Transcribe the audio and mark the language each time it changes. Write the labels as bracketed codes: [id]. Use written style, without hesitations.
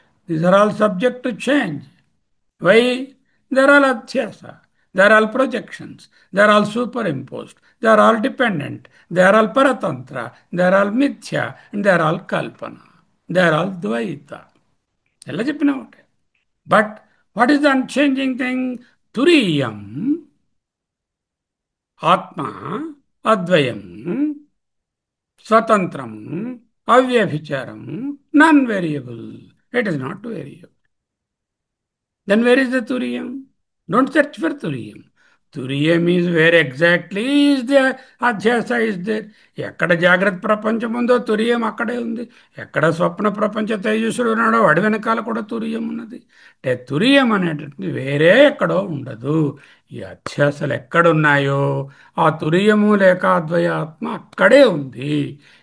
[en] These are all subject to change. Why? They're all అధ్యాస, they're all projections, they're all superimposed, they're all dependent, they're all పరతంత్ర, they're all మిథ్య, and they're all కల్పన, they're all ద్వైత. [te] ఎలా చెప్పినా ఒకటే. [en] But what is the unchanging thing? తురీయం ఆత్మ, అద్వయం, స్వతంత్రం, అవ్యభిచారం, non variable. It is not variable. Then where is the Turiyam? Don't search for Turiyam. Turiyam is where exactly is the Adhyasa is there. [te] ఎక్కడ జాగ్రత్త ప్రపంచం ఉందో తురియం అక్కడే ఉంది. ఎక్కడ స్వప్న ప్రపంచ తేజస్సుడు ఉన్నాడో వాడి వెనకాల కూడా తురియం ఉన్నది. అంటే తురియం అనేటటువంటి వేరే ఎక్కడో ఉండదు. ఈ అధ్యాసలు ఎక్కడున్నాయో ఆ తురియము లేక అద్వయాత్మ అక్కడే ఉంది.